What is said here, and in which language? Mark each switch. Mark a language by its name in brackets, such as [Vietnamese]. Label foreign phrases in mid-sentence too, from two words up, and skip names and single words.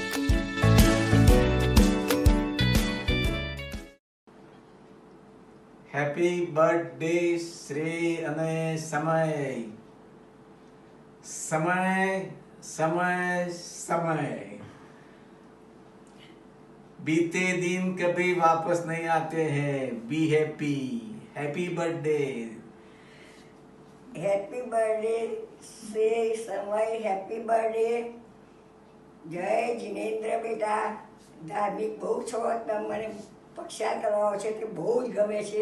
[English] happy birthday શ્રી અને સમય. [Hindi] समय समय समय बीते दिन कभी वापस नहीं आते हैं. [English] be happy. happy birthday. happy birthday શ્રી સમય. happy birthday. [Gujarati] જય જિનેન્દ્ર બેટા. ધાર્મિક બહુ છો, તમે મને પક્ષા કરવાનો છે તે બહુ જ ગમે છે.